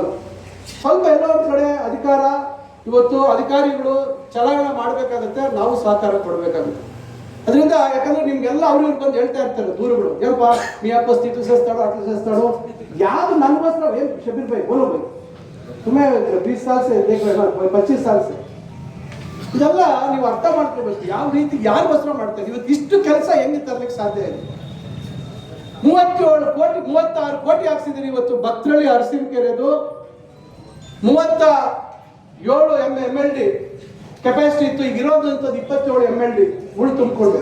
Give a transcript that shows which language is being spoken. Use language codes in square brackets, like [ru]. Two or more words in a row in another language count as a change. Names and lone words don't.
[kn] ಸ್ವಲ್ಪ ಎಲ್ಲೋ ಒಂದ್ ಕಡೆ ಅಧಿಕಾರ, ಇವತ್ತು ಅಧಿಕಾರಿಗಳು ಚಲಾವಣೆ ಮಾಡ್ಬೇಕಾಗತ್ತೆ, ನಾವು ಸಹಕಾರ ಕೊಡ್ಬೇಕಾಗುತ್ತೆ. ಅದರಿಂದ ಯಾಕಂದ್ರೆ ನಿಮ್ಗೆಲ್ಲ ಅವ್ರಿಗೆ ಬಂದು ಹೇಳ್ತಾ ಇರ್ತಾರೆ ದೂರುಗಳು, ಏನಪ್ಪ ನೀ ವಾಪಸ್ [te] ఇట్టు చేస్తాడో అట్లు చేస్తాడో, [kn] ಯಾವ್ದು ನನಗೋಸ್ಕರ ಏನ್ ಶಬೀರ್ ಭಾಯ್ [hi] बोलो भाई तुम्हें 20 साल से देख रहे हो, 25 साल से. [kn] ಇದೆಲ್ಲ ನೀವು ಅರ್ಥ ಮಾಡ್ಕೋಬೇಕು, ಯಾವ ರೀತಿ ಯಾರಿಗೋಸ್ಕರ ಮಾಡ್ತಾರೆ. ಇವತ್ತು ಇಷ್ಟು ಕೆಲಸ ಹೆಂಗೆ ತರಲಿಕ್ಕೆ ಸಾಧ್ಯ ಇದೆ? 37 ಕೋಟಿ 36 ಕೋಟಿ ಹಾಕ್ಸಿದ್ದೀರಿ. ಇವತ್ತು ಭಕ್ತರಳ್ಳಿ ಅರಸಿನಕೆರೆದು 37 MLD ಕೆಪಾಸಿಟಿ ಇತ್ತು, ಈಗ ಇರೋದಂಥದ್ದು 27 MLD ಉಳು ತುಂಬಿಕೊಂಡು.